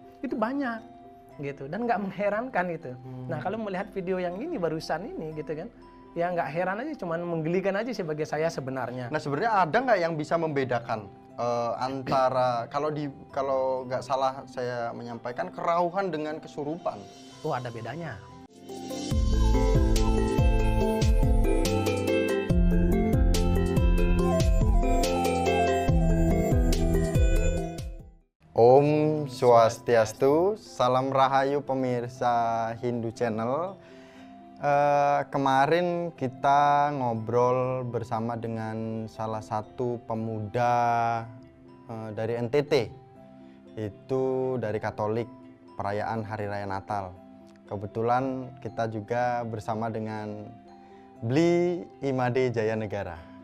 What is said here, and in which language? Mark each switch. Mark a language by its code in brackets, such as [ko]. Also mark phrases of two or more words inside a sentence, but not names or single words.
[id] Itu banyak gitu dan nggak mengherankan gitu. Nah kalau melihat video yang ini barusan ini gitu kan, ya nggak heran aja, cuman menggelikan aja sebagai saya sebenarnya. Nah sebenarnya ada nggak yang bisa membedakan antara kalau nggak salah saya menyampaikan kerauhan dengan kesurupan? Oh ada bedanya. Om Swastiastu, salam rahayu pemirsa Hindu Channel. Kemarin kita ngobrol bersama dengan salah satu pemuda dari NTT, itu dari Katolik, perayaan Hari Raya Natal. Kebetulan kita juga bersama dengan Bli Imade Jaya Negara.